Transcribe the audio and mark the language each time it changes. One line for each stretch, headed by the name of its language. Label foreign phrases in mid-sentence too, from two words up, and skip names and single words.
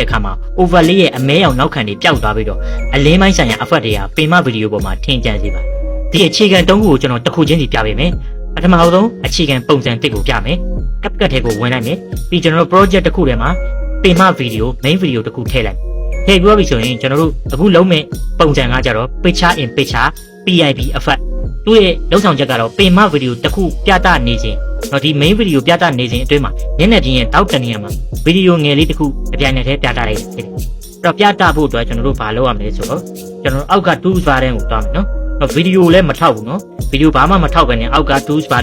Burmese: အခါမှာ overlay ရဲ့အမဲရောင်နောက်ခံတွေပျောက်သွားပြီးတော့အလင်းပိုင်းဆိုင်ရာ effect တွေကပင်မဗီဒီယိုပေါ်မှာထင်ကျန်စေပါတယ်ဒီအခြေခံ၃ခုကိုကျွန်တော်တစ်ခုချင်းစီပြပေးမယ်ပထမဆုံးအခြေခံပုံစံတစ်ကိုပြမယ်ကပ်ကတ်ထဲကိုဝင်လိုက်မယ်ပြီးကျွန်တော်တို့ project တစ်ခုထဲမှာပင်မဗီဒီယို main ဗီဒီယိုတစ်ခုထည့်လိုက်ထည့်ပြီးပြီဆိုရင်ကျွန်တော်တို့အခုလုံးမဲ့ပုံစံကကြတော့
English: picture in picture PIP effect
Burmese: သူ့ရဲ့လုံဆောင်ချက်ကတော့ပင်မဗီဒီယိုတစ်ခုပြသနေခြင်းတော့ဒီ main ဗီဒီယိုပြသနေခြင်းအတွင်းမှာမျက်နှာပြင်ရဲ့တောက်တနေရာ မှာဗီဒီယိုငယ်လေးတစ်ခုအပြိုင်နက်တည်းပြသလိုက်ဖြစ်တယ်အဲ့တော့ပြသဖို့အတွက်ကျွန်တော်တို့ဘာလုပ်ရမလဲဆိုတော့ကျွန်တော်တို့အောက်က
English: tools bar
Burmese: ထဲကိုတွားမယ်နော်ဗီဒီယိုလည်းမထောက်ဘူးနော်ဗီဒီယိုဘာမှမထောက်ပဲနဲ့အောက်က
English: tools bar